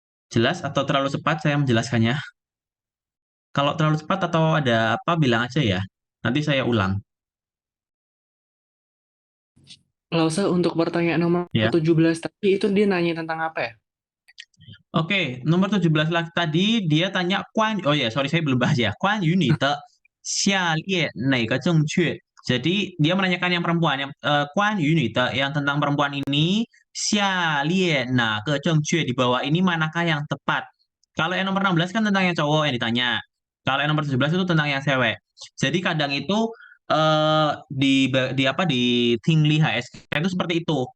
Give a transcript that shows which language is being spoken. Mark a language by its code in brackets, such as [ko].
[id] Jelas atau terlalu cepat saya menjelaskannya? Kalau terlalu cepat atau ada apa, bilang aja ya. Nanti saya ulang. Nggak usah untuk pertanyaan nomor Ya. 17 tadi itu dia nanya tentang apa ya? Oke, nomor 17 lagi tadi dia tanya oh ya, sorry saya belum bahas ya. [zh] 关于你的下列哪个正确? [id] Jadi dia menanyakan yang perempuan yang [zh] 关于你的 [id] yang tentang perempuan ini [zh] 下列哪个正确, [id] di bawah ini manakah yang tepat? Kalau yang nomor 16 kan tentang yang cowok yang ditanya. Kalau yang nomor 17 itu tentang yang cewek. Jadi kadang itu di apa di Tingli HSK itu seperti itu.